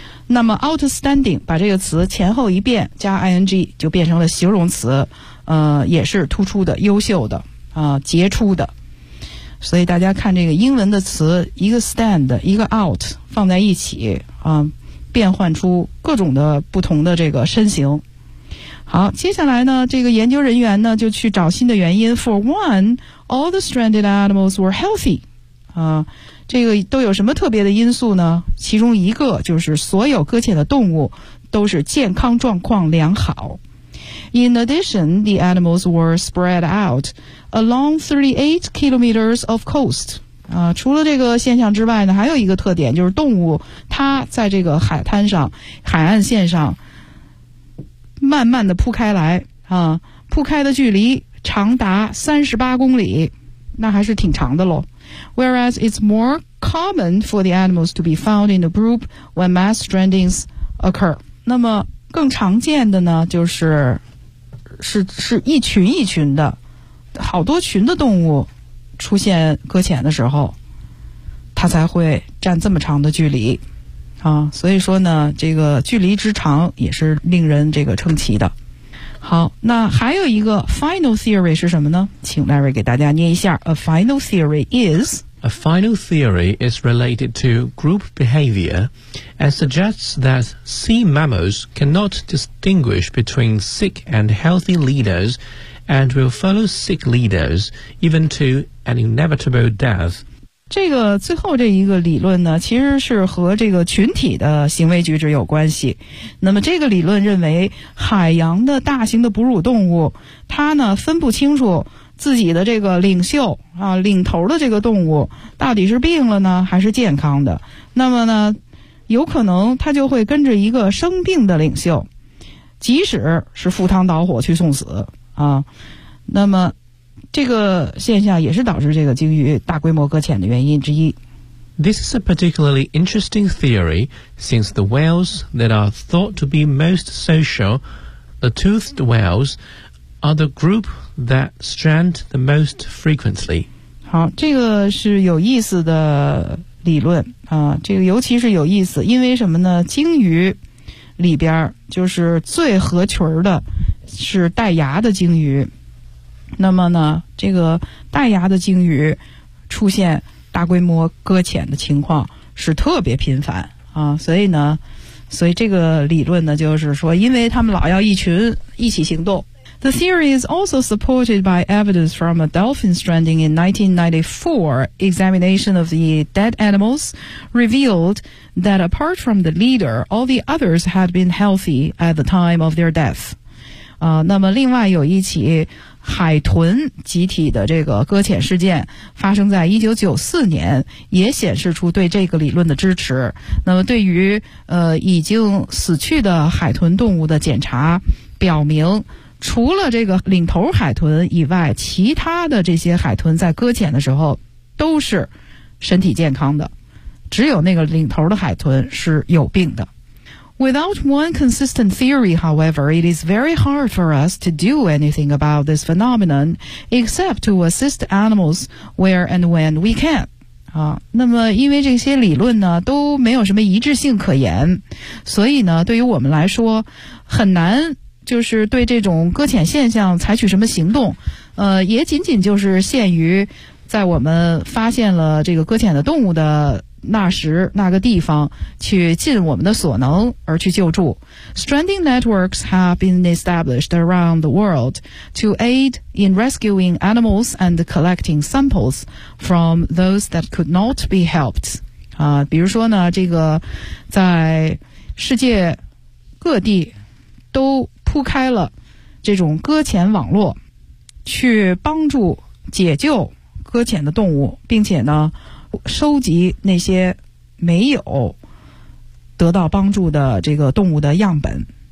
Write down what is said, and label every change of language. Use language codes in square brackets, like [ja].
[zh] 那么 outstanding 把这个词前后一变加 ing 就变成了形容词，也是突出的、优秀的、杰出的。所以大家看这个英文的词，一个 stand 一个 out 放在一起啊、变换出各种的不同的这个身形。好，接下来呢，这个研究人员呢就去找新的原因。 [en] For one, all the stranded animals were healthy. [zh] 啊，这个都有什么特别的因素呢？其中一个就是所有搁浅的动物都是健康状况良好。 [en] In addition, the animals were spread out along 38 kilometers of coast. [zh] 啊，除了这个现象之外呢，还有一个特点就是动物它在这个海滩上、海岸线上。慢慢的铺开来啊，铺开的距离长达38公里，那还是挺长的咯。 [en] Whereas it's more common for the animals to be found in a group when mass strandings occur. [zh] 那么更常见的呢，就是是一群一群的，好多群的动物出现搁浅的时候，它才会占这么长的距离。啊，所以说呢，这个距离之长也是令人这个称奇的。好，那还有一个 final theory 是什么呢？请 Larry 给大家念一下。 [en] A final theory is... A final theory is related to group behavior and suggests that sea mammals cannot distinguish between sick and healthy leaders and will follow sick leaders even to an inevitable death. [zh] 这个最后这一个理论呢，其实是和这个群体的行为举止有关系。那么这个理论认为，海洋的大型的哺乳动物，它呢分不清楚自己的这个领袖啊，领头的这个动物到底是病了呢还是健康的。那么呢，有可能它就会跟着一个生病的领袖，即使是赴汤蹈火去送死啊。那么这个现象也是导致这个鲸鱼大规模搁浅的原因之一。 [en] This is a particularly interesting theory, since the whales that are thought to be most social, the toothed whales, are the group that strand the most frequently. [zh] 好，这个是有意思的理论啊，这个尤其是有意思，因为什么呢？鲸鱼里边就是最合群的，是带牙的鲸鱼。那么呢，这个带牙的鲸鱼出现大规模搁浅的情况是特别频繁啊，所以呢，所以这个理论呢，就是说，因为他们老要一群一起行动。 [en] The theory is also supported by evidence from a dolphin stranding in 1994. Examination of the dead animals revealed that apart from the leader, all the others had been healthy at the time of their death. [zh] 啊，那么另外有一起。海豚集体的这个搁浅事件发生在1994年，也显示出对这个理论的支持。那么对于已经死去的海豚动物的检查表明，除了这个领头海豚以外，其他的这些海豚在搁浅的时候都是身体健康的，只有那个领头的海豚是有病的。 [en] Without one consistent theory, however, it is very hard for us to do anything about this phenomenon except to assist animals where and when we can. [zh] 啊，那么因为这些理论呢都没有什么一致性可言，所以呢对于我们来说很难就是对这种搁浅现象采取什么行动，也仅仅就是限于在我们发现了这个搁浅的动物的那时那个地方去尽我们的所能而去救助。 [en] Stranding networks have been established around the world to aid in rescuing animals and collecting samples from those that could not be helped. [zh] 啊，比如说呢，这个在世界各地都铺开了这种搁浅网络，去帮助解救搁浅的动物，并且呢收集那些没有得到帮助的这个动物的样本。